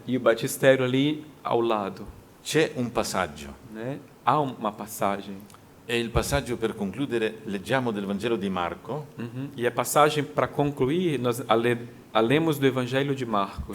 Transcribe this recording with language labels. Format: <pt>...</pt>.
<pt>E o batistério ali ao lado.</pt> <it>C'è un passaggio.</it> <pt>Né? Há uma passagem.</pt> <it>E il passaggio per concludere, leggiamo del Vangelo di Marco,</it> <pt>E a passagem para concluir, nós lemos do Evangelho de Marcos.</pt>